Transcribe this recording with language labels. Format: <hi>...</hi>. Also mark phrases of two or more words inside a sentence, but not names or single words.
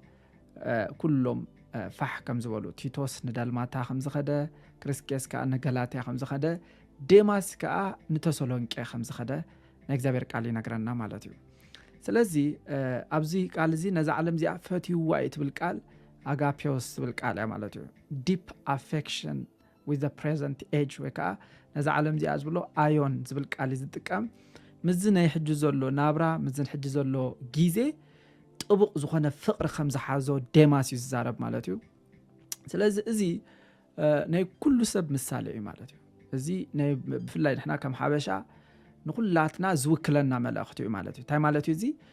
<ti>ኩሎም ፋሕ ከም ዝበሉ ቲቶስ ንዳልማታ ከም ዝኸደ ክርስኬስ ከዓ ንገላትያ ከም ዝኸደ ዴማስ ከዓ ንተሰሎንቄ ከም ዝኸደ ናይ እግዚአብሔር ቃል ይነግረና ማለት እዩ ስለዚ ኣብዚ ቃል እዚ ነዛ ዓለም እዚኣ ፈትይዋ እትብል ቃል አጋፒዮስ ዝብል ቃል እያ ማለት እዩ</ti> <en>deep affection with the present age</en> <ti>ወይ ከዓ ነዛ ዓለም እዚኣ ዝብሎ አዮን ዝብል ቃል ዝጥቀም ምዝናይ ሕጂ ዘሎ ናብራ ምዝን ሕጂ ዘሎ ጊዜ ጥቡቅ ዝኾነ ፍቅሪ ከም ዝሓዞ ዴማስ ይዛረብ ማለት እዩ ስለዚ እዚ ናይ ኩሉ ሰብ ምሳሌ እዩ ማለት እዩ እዚ ናይ ብፍላይ ንሕና ከም ሓበሻ ንኩላትና ዝውክለና መልእኽቲ እዩ ማለት እዩ ታይ ማለት እዩ እዚ</ti>